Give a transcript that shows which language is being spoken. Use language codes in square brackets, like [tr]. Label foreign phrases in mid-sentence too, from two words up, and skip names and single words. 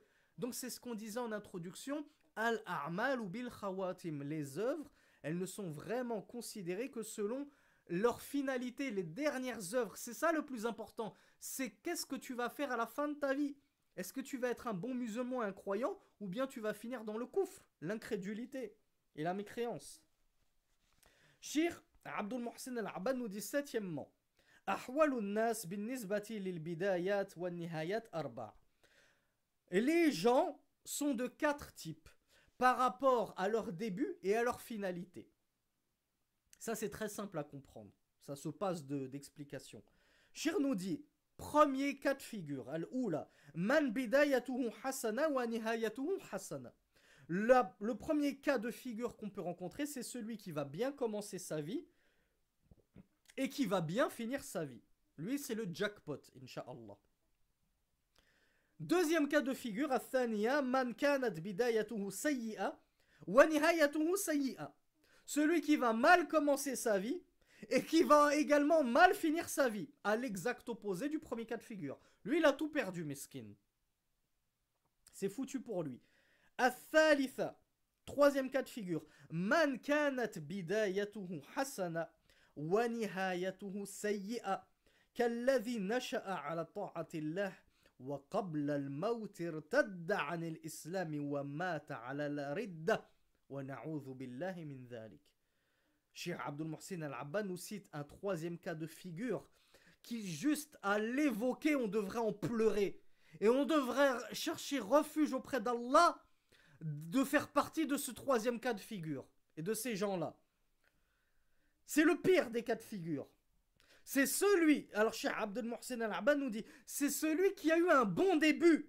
[fr] Donc c'est ce qu'on disait en introduction, [ar] الأعمال و بالخواتيم, [fr] les œuvres, elles ne sont vraiment considérées que selon leur finalité, les dernières œuvres. C'est ça le plus important, c'est qu'est-ce que tu vas faire à la fin de ta vie. Est-ce que tu vas être un bon musulman, un croyant, ou bien tu vas finir dans le koufr, l'incrédulité et la mécréance. Cheikh Abdul Muhsin Al-Abbad nous dit septièmement, [ar] أحوال الناس بالنسبة للبدايات والنهايات أربع'. [fr] Les gens sont de 4 types par rapport à leur début et à leur finalité. Ça c'est très simple à comprendre. Ça se passe d'explication. Cheikh nous dit, premier cas de figure, al-oula, [ar] من بدايته حسنة ونهايته حسنة. [fr] Le premier cas de figure qu'on peut rencontrer, c'est celui qui va bien commencer sa vie et qui va bien finir sa vie. Lui, c'est le jackpot, incha'Allah. Deuxième cas de figure, [ar] الثانية، من كانت بدايته سيئة ونهايته سيئة. [fr] Celui qui va mal commencer sa vie et qui va également mal finir sa vie, à l'exact opposé du premier cas de figure. Lui, il a tout perdu, meskin. C'est foutu pour lui. Al-thalitha, troisième cas de figure, [ar] من كانت بدايته حسنة ونهايته سيئة كالذي نشأ على طاعة الله وقبل الموت ارتد عن الإسلام ومات على الردة ونعوذ بالله من ذلك. [fr] Cheikh Abdul Muhsin Al-Abbad nous cite un troisième cas de figure qui, juste à l'évoquer, on devrait en pleurer et on devrait chercher refuge auprès d'Allah de faire partie de ce troisième cas de figure et de ces gens-là. C'est le pire des cas de figure. C'est celui, alors Cheikh Abdul Muhsin Al-Abbad nous dit, c'est celui qui a eu un bon début.